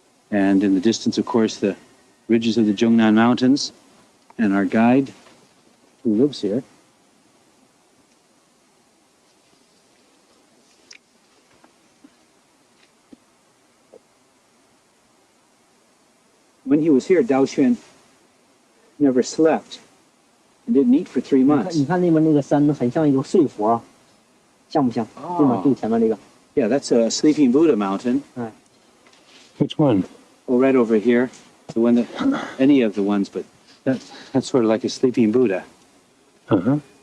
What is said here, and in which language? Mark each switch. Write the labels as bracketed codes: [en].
[en] And in the distance, of course, the ridges of the Zhongnan Mountains, and our guide, who lives here. When he was here, Dao Xuan never slept and didn't eat for 3 months. [zh] 你看那边那个山很像一个睡佛，像不像？对吗？最前面这个。 [en] Yeah, that's a Sleeping Buddha mountain. Which one? Oh, right over here. The one that, any of the ones, but that's sort of like a Sleeping Buddha. Uh-huh.